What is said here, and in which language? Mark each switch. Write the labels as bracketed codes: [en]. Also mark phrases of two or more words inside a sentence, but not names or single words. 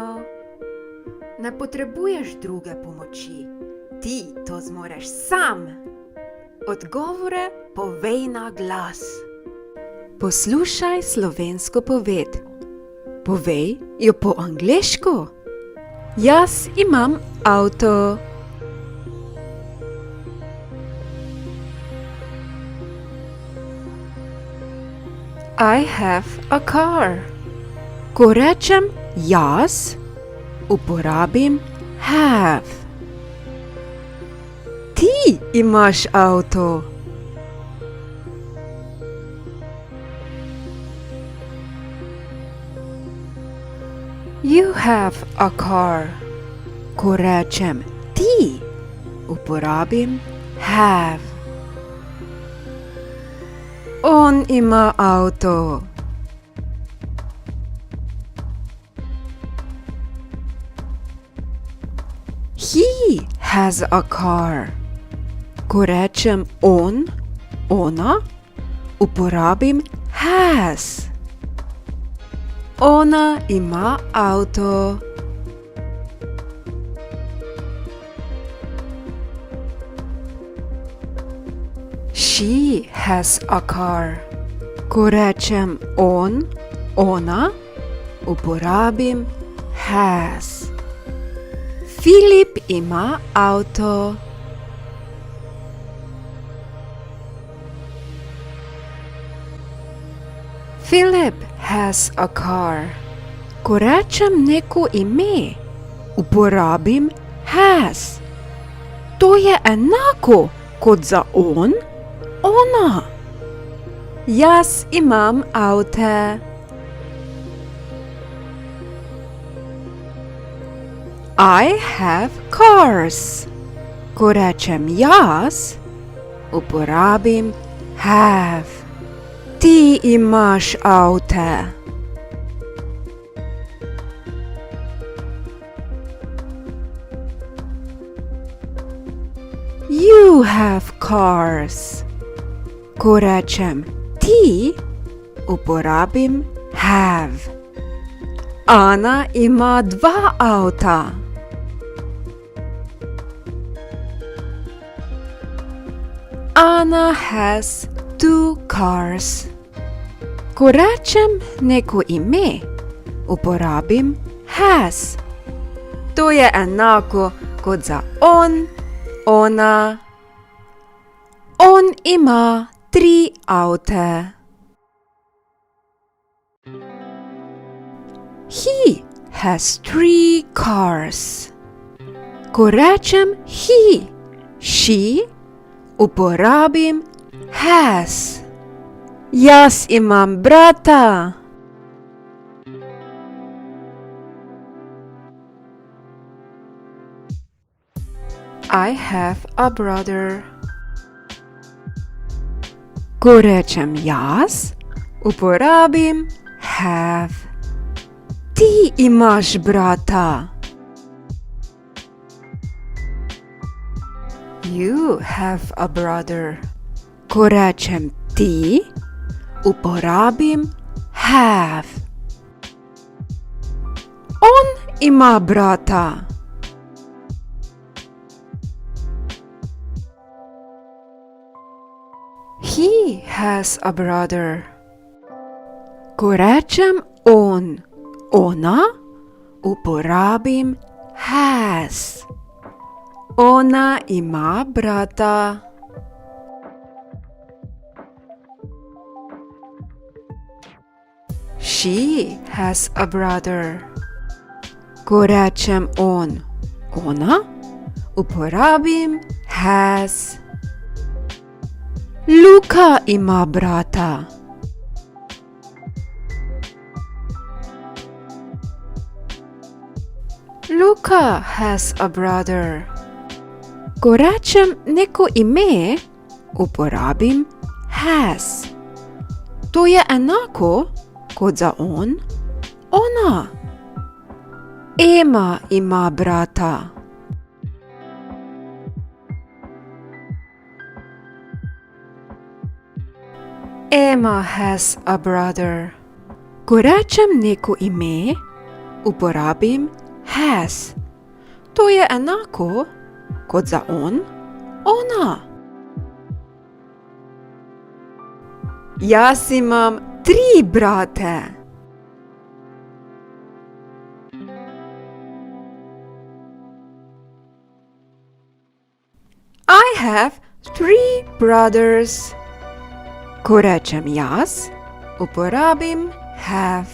[sl] Ne potrebuješ druge pomoči, ti to zmoreš sam. Odgovore povej na glas. Poslušaj slovensko poved. Povej jo po angleško. Jaz imam avto. [en] I have a car. [sl] Ko rečem jaz, uporabim have. Ti imaš avto. [en] You have a car. [sl] Ko rečem ti, uporabim have. On ima avto. [en] He has a car. [sl] Ko rečem on, ona, uporabim has. Ona ima avto. [en] She has a car. [sl] Ko rečem on, ona, uporabim has. Filip ima avto. [en] Philip has a car. [sl] Ko rečem neko ime, uporabim has. To je enako kot za on, ona. Jaz imam avte. [en] I have cars. [sl] Ko rečem jaz, uporabim have. Ti imaš avte. [en] You have cars. [sl] Ko rečem ti, uporabim have. Ana ima dva avta. [en] Anna has two cars. [sl] Ko rečem neko ime, uporabim has. To je enako kot za on, ona. On ima 3 avte. [en] He has 3 cars. [sl] Ko rečem [en] he, she, [sl] uporabim has. Jaz imam brata. [en] I have a brother. [sl] Ko rečem jaz, uporabim have. Ti imaš brata. [en] You have a brother. [sl] Ko rečem ti, uporabim have. On ima brata. [en] He has a brother. [sl] Ko rečem on, ona, uporabim has. Ona ima brata. [en] She has a brother. [sl] Ko rečem on, ona, uporabim has. Luka ima brata. [en] Luka has a brother. [sl] Ko rečem neko ime, uporabim has. To je enako kot za on, ona. Ema ima brata. [en] Emma has a brother. [sl] Ko rečem neko ime, uporabim has. To je enako kot za on, ona. Jaz imam 3 brate. [en] I have 3 brothers. [sl] Ko rečem jaz, uporabim have.